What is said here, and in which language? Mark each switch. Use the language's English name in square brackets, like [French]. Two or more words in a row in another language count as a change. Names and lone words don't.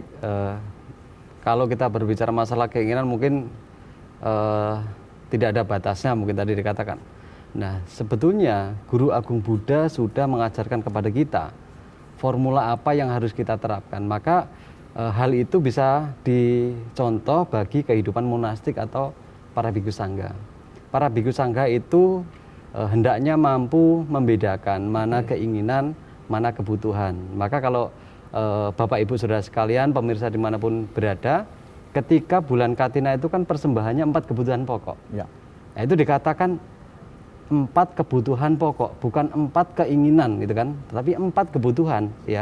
[Indonesian] Kalau kita berbicara masalah keinginan mungkin tidak ada batasnya, mungkin tadi dikatakan. Nah, sebetulnya Guru Agung Buddha sudah mengajarkan kepada kita formula apa yang harus kita terapkan. Maka hal itu bisa dicontoh bagi kehidupan monastik atau para [Pali] bhikkhu sangha. [Indonesian] Para [Pali] bhikkhu sangha [Indonesian] itu hendaknya mampu membedakan mana keinginan, mana kebutuhan. Maka kalau Bapak Ibu Saudara sekalian, pemirsa dimanapun berada, ketika bulan Katina itu kan persembahannya 4 kebutuhan pokok. Ya. Nah, itu dikatakan 4 kebutuhan pokok, bukan 4 keinginan gitu kan, tetapi 4 kebutuhan ya.